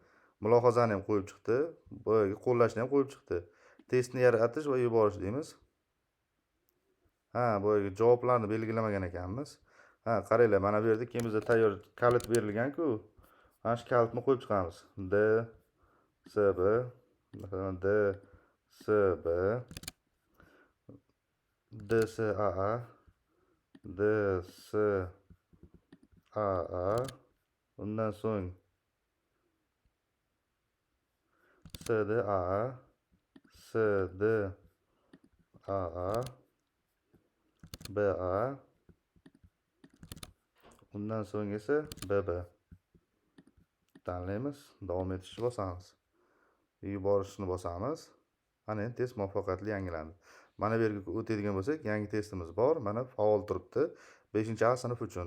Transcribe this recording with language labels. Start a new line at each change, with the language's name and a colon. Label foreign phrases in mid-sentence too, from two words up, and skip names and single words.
Uzbek: Mulohazani ham qo'yib chiqdi. Boyagi qo'llashni ham qo'yib chiqdi. testni yaratish va yuborish deymiz. Boyagi javoblarni belgilamagan ekanmiz. Qaranglar, mana bu yerda keyin bizga tayyor kalit berilgan-ku. Mana shu kalitni qo'yib chiqamiz. D S B, masalan D S B, D S A A, D S A A, undan so'ng S D A A, S D A A, B A, undan so'ng esa B B tanlaymiz, davom etishni bosamiz. Yuborishni bosamiz. Mana endi test muvaffaqiyatli yangilandi. Mana bu yerga o'tadigan bo'lsak, yangi testimiz bor. Mana faol turibdi. 5-A sinf uchun.